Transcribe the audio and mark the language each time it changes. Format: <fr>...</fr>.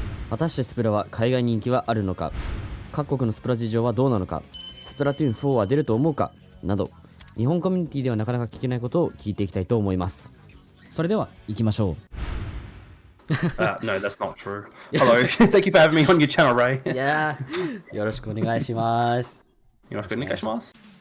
<ja>果たしてスプラは海外人気はあるのか、各国のスプラ事情はどうなのか、スプラトゥーン4は出ると思うかなど、日本コミュニティではなかなか聞けないことを聞いていきたいと思います。それでは行きましょう。</ja> <en>No, that's not true. Hello, thank you for having me on your channel, Ray.</en> <ja>いやー、よろしくお願いします。よろしくお願いします。</ja>